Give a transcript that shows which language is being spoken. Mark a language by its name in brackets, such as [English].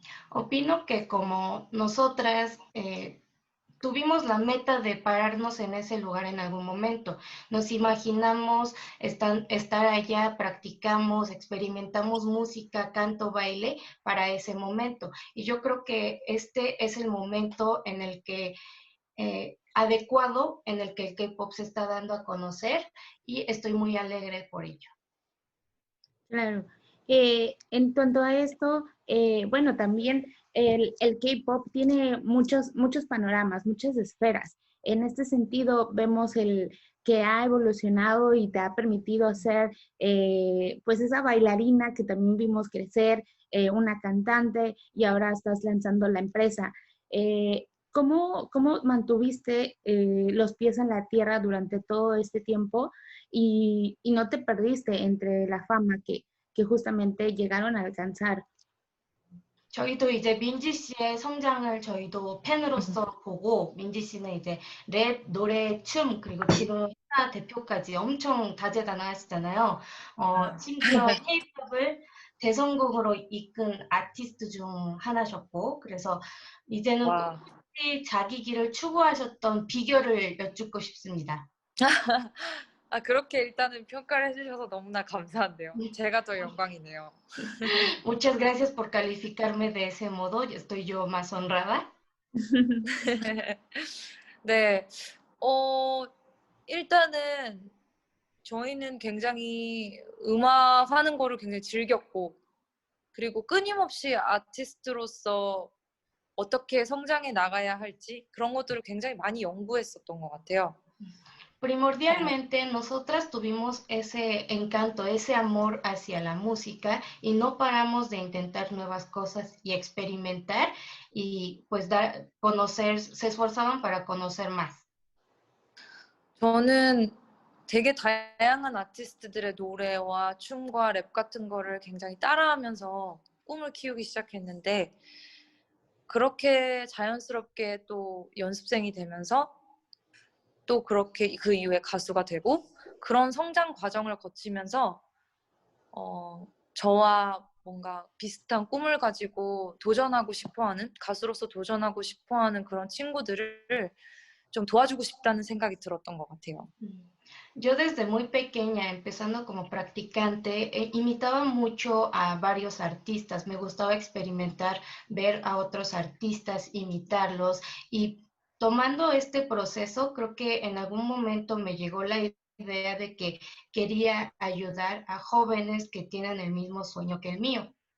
[Spanish] Opino que como nosotras tuvimos la meta de pararnos en ese lugar en algún momento. Nos imaginamos estar allá, practicamos, experimentamos música, canto, baile para ese momento. Y yo creo que este es el momento en el que adecuado en el que el K-pop se está dando a conocer y estoy muy alegre por ello. Claro. En cuanto a esto, bueno, también el K-pop tiene muchos panoramas, muchas esferas. En este sentido, vemos el que ha evolucionado y te ha permitido ser, pues, esa bailarina que también vimos crecer, una cantante, y ahora estás lanzando la empresa. ¿Cómo mantuviste los pies en la tierra durante todo este tiempo y no te perdiste entre la fama que justamente llegaron a alcanzar? [Korean] 저희도 이제 민지 씨의 성장을 저희도 팬으로서 보고 민지 씨는 이제 랩, 노래, 춤 그리고 지금 회사 대표까지 엄청 다재다능하시잖아요. 심지어 K-팝을 대성공으로 이끈 아티스트 중 하나셨고 그래서 이제는 와. 똑같이 자기 길을 추구하셨던 비결을 여쭙고 싶습니다. 아, 그렇게 일단은 평가를 해주셔서 너무나 감사한데요. 제가 더 영광이네요. [Spanish] Muchas gracias por calificarme de ese modo. Estoy yo más honrada. [Korean] 네, 일단은 저희는 굉장히 음악 하는 거를 굉장히 즐겼고, 그리고 끊임없이 아티스트로서 어떻게 성장해 나가야 할지 그런 것들을 굉장히 많이 연구했었던 것 같아요. [Spanish] Primordialmente, nosotras tuvimos ese encanto, ese amor hacia la música y no paramos de intentar nuevas cosas y experimentar y pues conocer, se esforzaban para conocer más. [Korean] 저는 되게 다양한 아티스트들의 노래와 춤과 랩 같은 거를 굉장히 따라하면서 꿈을 키우기 시작했는데, 그렇게 자연스럽게 또 연습생이 되면서 또 그렇게 그 이후에 가수가 되고, 그런 성장 과정을 거치면서 저와 뭔가 비슷한 꿈을 가지고 도전하고 싶어하는, 가수로서 도전하고 싶어하는 그런 친구들을 좀 도와주고 싶다는 생각이 들었던 것 같아요. [Spanish] Yo desde muy pequeña, empezando como practicante, imitaba mucho a varios artistas. Me gustaba experimentar, ver a otros artistas, imitarlos y tomando este proceso, creo que en algún momento me llegó la idea de que quería ayudar a jóvenes que tienen el mismo sueño que el mío.